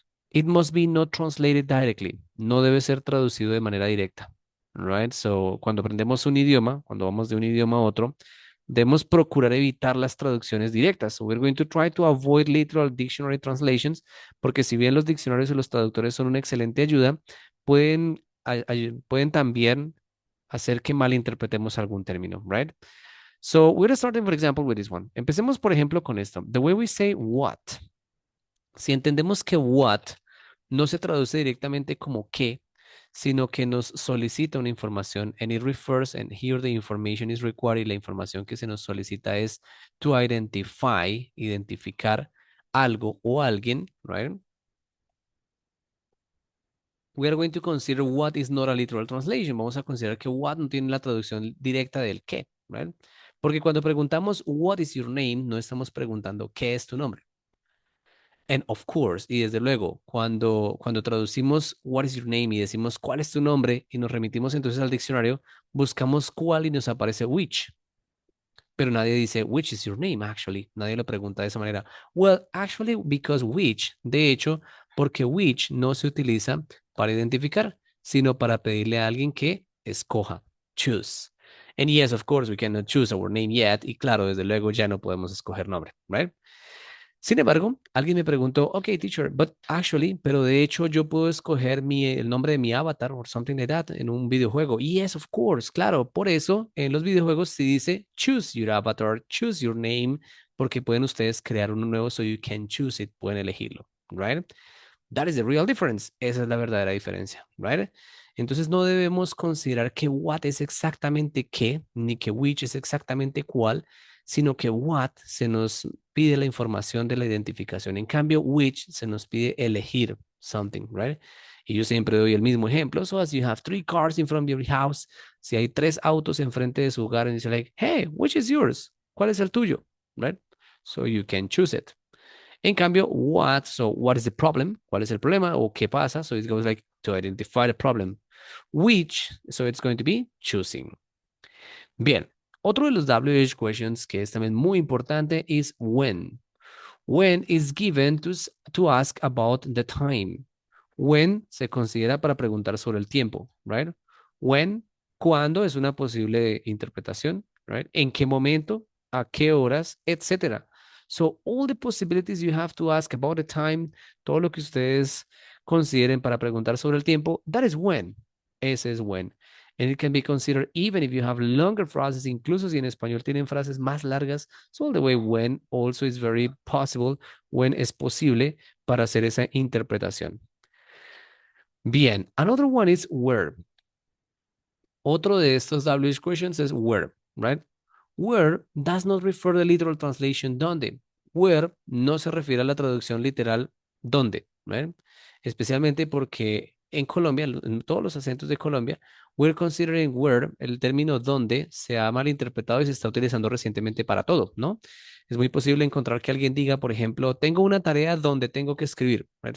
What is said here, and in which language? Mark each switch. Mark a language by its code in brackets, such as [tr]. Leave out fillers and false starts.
[en] It must be not translated directly. [es] No debe ser traducido de manera directa. [en] Right? So, [es] cuando aprendemos un idioma, cuando vamos de un idioma a otro, debemos procurar evitar las traducciones directas. [en] So, we're going to try to avoid literal dictionary translations, [es] porque si bien los diccionarios y los traductores son una excelente ayuda, pueden también hacer que malinterpretemos algún término, right? [en] So, we're starting, for example, with this one. [es] Empecemos, por ejemplo, con esto. [en] The way we say what. [es] Si entendemos que what no se traduce directamente como qué, sino que nos solicita una información, [en] and it refers, and here the information is required, [es] y la información que se nos solicita es [en] to identify, [es] identificar algo o alguien, right? [en] We are going to consider what is not a literal translation. [es] Vamos a considerar que what no tiene la traducción directa del qué, right? Porque cuando preguntamos [en] what is your name, [es] no estamos preguntando qué es tu nombre. [en] And of course, [es] y desde luego, cuando traducimos [en] what is your name [es] y decimos cuál es tu nombre y nos remitimos entonces al diccionario, buscamos cuál y nos aparece which. Pero nadie dice [en] which is your name, [es] actually. Nadie lo pregunta de esa manera. [en] Well, actually, because which, [es] de hecho, porque which no se utiliza para identificar, sino para pedirle a alguien que escoja, choose. [en] And yes, of course, we cannot choose our name yet. [es] Y claro, desde luego ya no podemos escoger nombre, right? Sin embargo, alguien me preguntó, [en] ok, teacher, but actually, [es] pero de hecho yo puedo escoger el nombre de mi avatar [en] or something like that [es] en un videojuego. [en] Yes, of course, [es] claro. Por eso en los videojuegos se dice [en] choose your avatar, choose your name, [es] porque pueden ustedes crear uno nuevo, [en] so you can choose it, [es] pueden elegirlo, right? [en] That is the real difference. [es] Esa es la verdadera diferencia, right? Entonces no debemos considerar que what es exactamente qué, ni que which es exactamente cuál, sino que what se nos pide la información de la identificación. En cambio, which se nos pide elegir something, right? Y yo siempre doy el mismo ejemplo. [en] So as you have three cars in front of your house, [es] si hay tres autos enfrente de su hogar, [en] and dice like, hey, which is yours? [es] ¿Cuál es el tuyo? Right? [en] So you can choose it. [es] En cambio, what, [en] so what is the problem? [es] ¿Cuál es el problema? O qué pasa? [en] So it goes like to identify the problem. Which, so it's going to be choosing. [es] Bien, otro de los WH questions que es también muy importante es when. [en] When is given to ask about the time. [es] When se considera para preguntar sobre el tiempo, right? When, cuándo es una posible interpretación, right? En qué momento, a qué horas, etcétera. [en] So all the possibilities you have to ask about the time, [es] todo lo que ustedes consideren para preguntar sobre el tiempo, [en] that is when. [es] Ese es when. [en] And it can be considered even if you have longer phrases, [es] incluso si en español tienen frases más largas. [en] So all the way when also is very possible, [es] when es posible para hacer esa interpretación. Bien, [en] another one is where. [es] Otro de estos WH questions es where, right? [en] Where does not refer to the literal translation donde. [es] Where no se refiere a la traducción literal donde, right? Especialmente porque en Colombia, en todos los acentos de Colombia, [en] we're considering where, [es] el término donde, se ha malinterpretado y se está utilizando recientemente para todo, ¿no? Es muy posible encontrar que alguien diga, por ejemplo, tengo una tarea donde tengo que escribir, right?